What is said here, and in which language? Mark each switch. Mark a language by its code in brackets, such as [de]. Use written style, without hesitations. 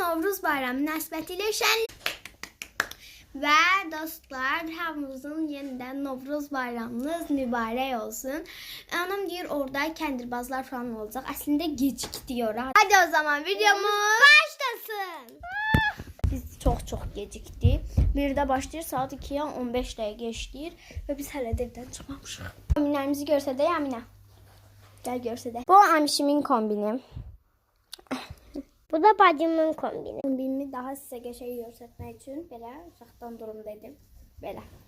[az] Novruz bayramı münasibətilə şən və dostlar, hamımızın yenidən Novruz bayramınız mübarək olsun. Anam deyir orada kəndirbazlar falan olacaq. Əslində gecikdi ora. [tr] Hadi o zaman videomuz başlasın. [az] Biz çok gecikdi. Birdə başlayır, saat 2'ye 15 dəqiqə işləyir və biz hələ də evdən çıxmamışıq. Kombinlərimizi görsədək Əminə. Gəl görsədək. Bu Əmişimin kombini. Bu da bacımın kombini. Kombinimi daha sizə qəşəng göstərmək üçün belə uzaqdan durum dedim. Belə.